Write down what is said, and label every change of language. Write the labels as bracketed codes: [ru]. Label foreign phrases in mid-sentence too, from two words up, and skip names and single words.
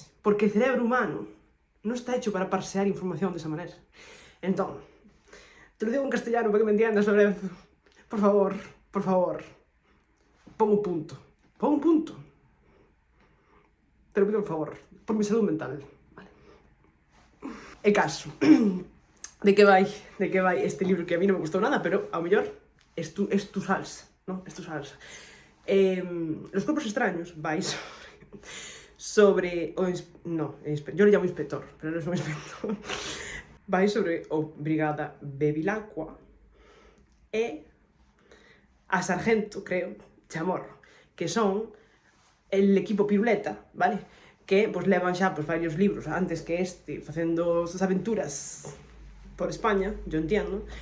[es] Porque el cerebro humano no está hecho para parsear información de esa manera. Entonces, te lo digo en castellano para que me entiendas, Lorenzo. Por favor, pon un punto. Pon un punto. Te lo pido por favor, por mi salud mental. Vale. El caso. [gl] De que vai este libro que a mí no me gustou nada, pero ao mellor [es] es tu salsa, ¿no? Es tu salsa. Los cuerpos extraños vai sobre yo le llamo inspector, [gl] pero non é un inspector. Vai sobre o Brigada Bevilacqua e a Sargento, creo, Chamorro, que son [es] el equipo piruleta, [gl] vale? Que pues levan xa pues, varios libros antes que este, facendo sus aventuras por España, [es] yo entiendo.